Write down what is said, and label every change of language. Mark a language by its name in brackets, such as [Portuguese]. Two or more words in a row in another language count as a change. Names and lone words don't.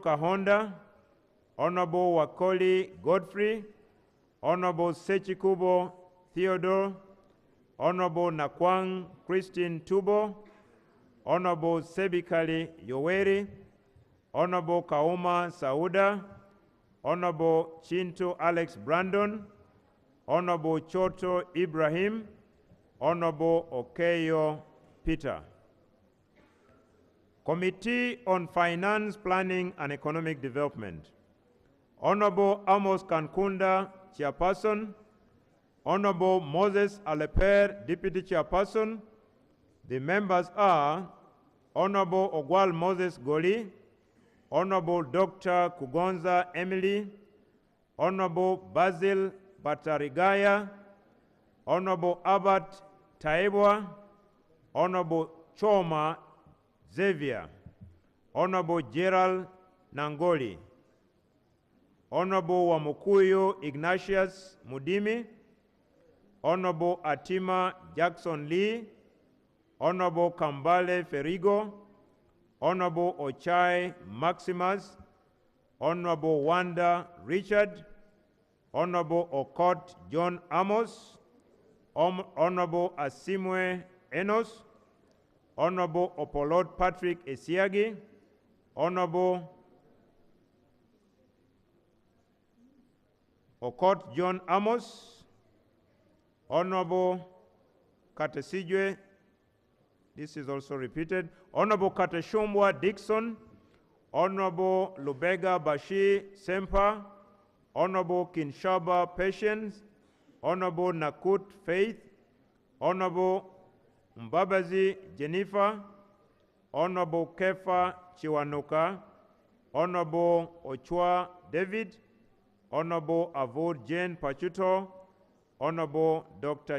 [English] Kahonda, Honorable Wakoli Godfrey, Honorable Sechikubo Theodore, Honorable Nakwang Christine Tubo, Honorable Sebikali Yoweri, Honorable Kauma Sauda, Honorable Chinto Alex Brandon, Honorable Choto Ibrahim, Honorable Okeyo Peter. Committee on Finance, Planning and Economic Development. Honorable Amos Kankunda, Chairperson. Honorable Moses Aleper, Deputy Chairperson. The members are Honorable Ogwal Moses Goli, Honorable Dr. Kugonza Emily, Honorable Basil Batarigaya, Honorable Abbott Taibwa, Honorable Choma Xavier, Honorable Gerald Nangoli, Honorable Wamukuyo Ignatius Mudimi, Honorable Atima Jackson Lee, Honorable Kambale Ferigo, Honorable Ochai Maximus, Honorable Wanda Richard, Honorable Okot John Amos, Honorable Asimwe Enos, Honorable Opolot Patrick Esiagi, Honorable Okot John Amos, Honorable Katesijwe, this is also repeated. Honorable Kateshumbwa Dixon, Honorable Lubega Bashir Sempa, Honorable Kinshaba Patience, Honorable Nakut Faith, Honorable Mbabazi Jennifer, Honorable Kefa Chiwanuka, Honorable Ochua David, Honorable Avod Jane Pachuto, Honorable Dr.